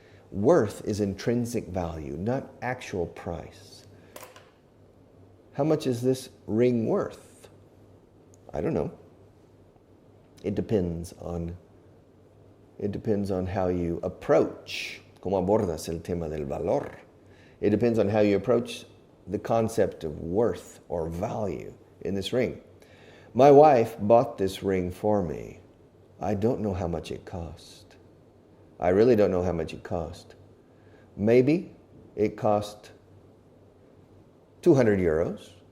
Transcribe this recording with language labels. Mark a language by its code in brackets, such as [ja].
[en] Worth is intrinsic value, not actual price. How much is this ring worth? I don't know. It depends on how you approach. [es] ¿Cómo abordas el tema del valor? [en] It depends on how you approach the concept of worth or value in this ring. My wife bought this ring for me. I don't know how much it cost. I really don't know how much it cost. Maybe it cost 200 euros.